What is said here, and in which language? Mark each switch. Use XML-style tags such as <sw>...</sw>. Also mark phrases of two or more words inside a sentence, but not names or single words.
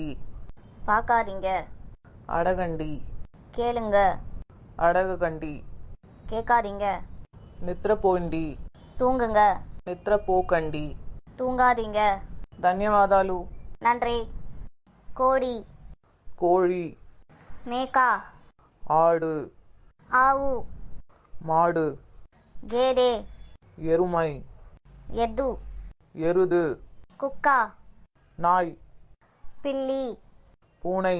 <ta>பார்க்காதீங்க.</ta> <te>అడగండి.</te> <ta>கேளுங்க.</ta> <te>అడగకండి.</te> <ta>கேட்காதீங்க.</ta> <te>నిద్రపోండి.</te> <ta>தூங்குங்க.</ta> <te>నిద్రపోకండి.</te> <ta>தூங்காதீங்க.</ta> <te>ధన్యవాదాలు.</te> <ta>நன்றி. கோழி.</ta> <te>కోడి. మేకా.</te> <ta>ఆడు.</ta> <te>ఆవు.</te> <ta>మాడు.</ta> <te>గేదె.</te> <ta>ఎరుమై.</ta> <te>ఎద్దు.</te> <ta>ఎరుదు.</ta> <te>కుక్క.</te> <ta>నాయ్.</ta> <te>పిల్లి.</te> <ta>పూనై.</ta>